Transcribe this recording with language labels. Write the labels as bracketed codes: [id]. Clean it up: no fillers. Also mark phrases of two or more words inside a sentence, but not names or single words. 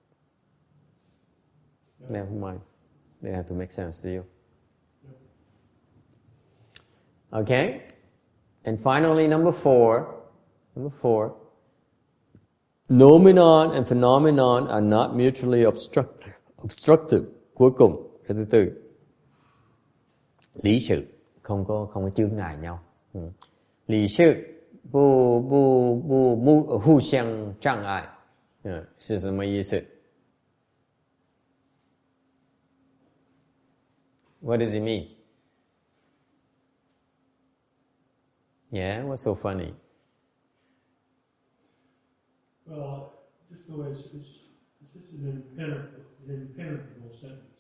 [en] Never mind. They have to make sense to you. Okay? And finally, number four, noumenon and phenomenon are not mutually obstructive. [vi] Cuối cùng, cái thứ tư, lý sự không có chướng ngại nhau. Lý sự [zh] 不互相障碍，是什么意思 ？ [en] What does it mean? Yeah, what's so funny? Well, just the way it's just an impenetrable sentence.